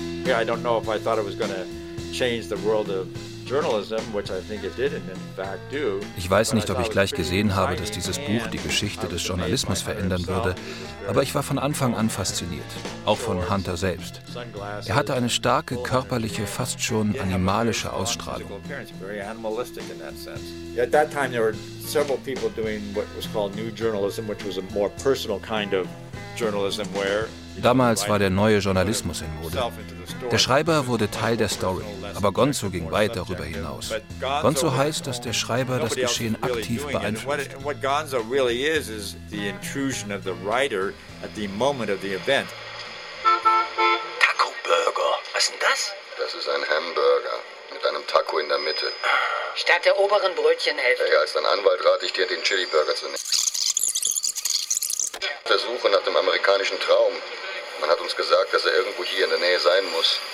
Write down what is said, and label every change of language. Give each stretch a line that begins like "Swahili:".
English: I don't know if I thought it was going to change the world of journalism, which I think it did and in fact do.
German: Ich weiß nicht, ob ich gleich gesehen habe, dass dieses Buch die Geschichte des Journalismus verändern würde, aber ich war von Anfang an fasziniert, auch von Hunter selbst. Er hatte eine starke körperliche, fast schon animalische Ausstrahlung.
English: At that time there were several people doing what was called new journalism, which was a more personal kind of journalism where.
German: Damals war der neue Journalismus in Mode. Der Schreiber wurde Teil der Story, aber Gonzo ging weit darüber hinaus. Gonzo heißt, dass der Schreiber das Geschehen aktiv beeinflusst. Und was
English: Gonzo really is the intrusion of the writer at the moment of the event.
German: Taco Burger. Was ist denn das? Das ist ein Hamburger mit einem Taco in der Mitte. Seite. Statt der oberen Brötchenhälfte. Naja, als dein Anwalt rate ich dir, den Chili-Burger zu nehmen. Der Suche nach dem amerikanischen Traum. Man hat uns gesagt, dass er irgendwo hier in der Nähe sein muss.